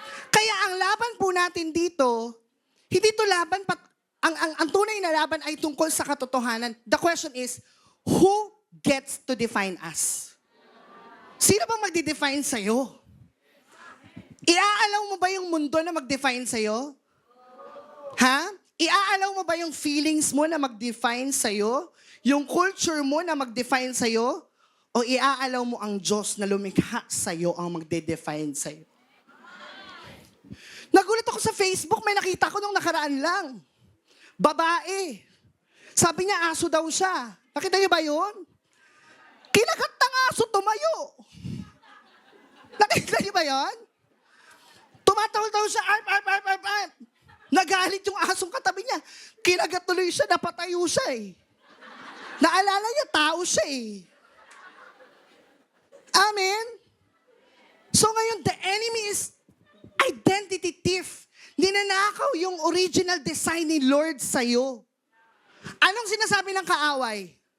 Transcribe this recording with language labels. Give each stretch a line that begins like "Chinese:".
Filipino: Kaya ang laban po natin dito, hindi to laban, ang tunay na laban ay tungkol sa katotohanan.
English: The question is, who gets to define us?
Filipino: Sino bang magde-define sa'yo? Iaalaw mo ba yung mundo na mag-define sa'yo? Ha? Iaalaw mo ba yung feelings mo na mag-define sa'yo? Yung culture mo na mag-define sa'yo? O iaalaw mo ang Diyos na lumikha sa'yo ang magde-define sa'yo? Nagulat ako sa Facebook, may nakita ko nung nakaraan lang. Babae. Sabi niya, aso daw siya. Nakita niyo ba yun? Kinagat ng aso, tumayo. Nakita niyo ba yun? Tumataw siya, arp. Nagalit yung asong katabi niya. Kinagat tuloy siya, napatayo siya eh. Naalala niya, tao siya eh. Amen? So ngayon,
English: the enemy is identity thief.
Filipino: Ninanakaw yung original design ni Lord sa'yo. Anong sinasabi ng kaaway?